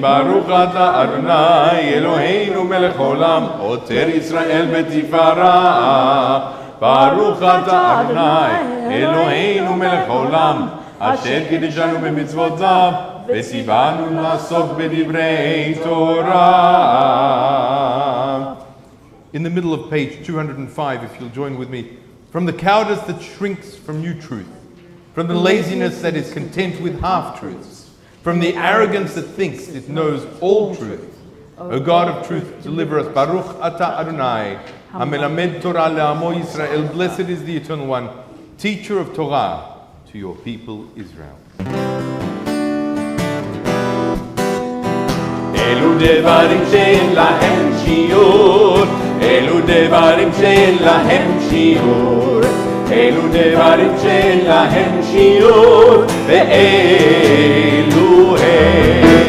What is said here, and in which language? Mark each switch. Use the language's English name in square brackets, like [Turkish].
[Hebrew] ברוך אתה אדוני אלוהינו מלך העולם, עוטר ישראל בתפארה. ברוך אתה אדוני אלוהינו מלך העולם, אשר קידשנו במצוותיו וציוונו לעסוק בדברי תורה. [English] In the middle of page 205, if you'll join with me, from the cowardice that shrinks from new truth, from the laziness that is content with half-truths, from the arrogance that thinks it knows all truth. O God of truth, deliver us. [Hebrew] Baruch atah Adonai, Hamelamed Torah le'amo Yisrael. [English] Blessed is the Eternal One, teacher of Torah to your people Israel. [Hebrew] אלו דברים שאין להם שיעור, אלו דברים שאין להם שיעור, אלו דברים שאין להם שיעור, ואלו הם.